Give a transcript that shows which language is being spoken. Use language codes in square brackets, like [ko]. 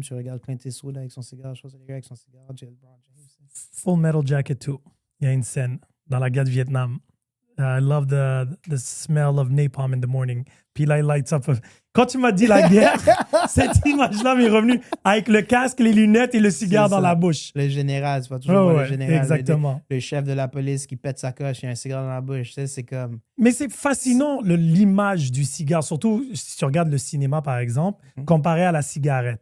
[fr] Tu regardes Clint Eastwood avec son cigare, Schwarzenegger avec son cigare, LeBron James. Full Metal Jacket 2. Il y a une scène dans la guerre du Vietnam. [en] I love the smell of napalm in the morning. [fr] Puis là, il [en] lights up. [fr] Quand tu m'as dit la guerre, cette image-là m'est revenue avec le casque, les lunettes et le cigare dans la bouche. Le général, c'est pas toujours Oh, voir ouais, le général. exactement. Le chef de la police qui pète sa coche et un cigare dans la bouche. Tu sais, c'est comme. Mais c'est fascinant, l'image du cigare, surtout si tu regardes le cinéma, par exemple, comparé à la cigarette.